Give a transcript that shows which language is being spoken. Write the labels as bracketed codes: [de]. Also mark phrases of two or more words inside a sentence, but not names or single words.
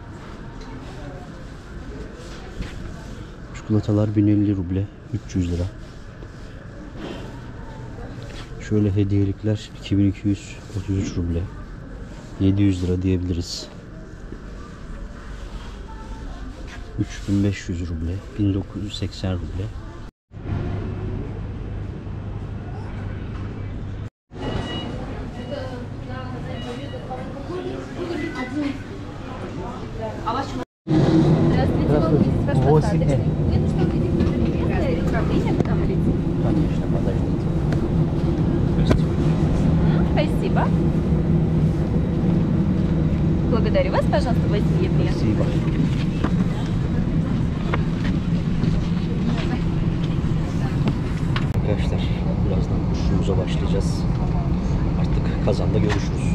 [tr] Çikolatalar 1050 ruble, 300 lira. Şöyle hediyelikler 2233 ruble, 700 lira diyebiliriz. 3500 ruble, 1980 ruble. [ru] Здравствуйте, ваш Восемь. посадочный. Где-то что видите? Управление, потом улица. Конечно, подождите. Спасибо. Благодарю вас, пожалуйста, возьми мне. Спасибо. [tr] Arkadaşlar birazdan uçuşumuza başlayacağız. Artık Kazan'da görüşürüz.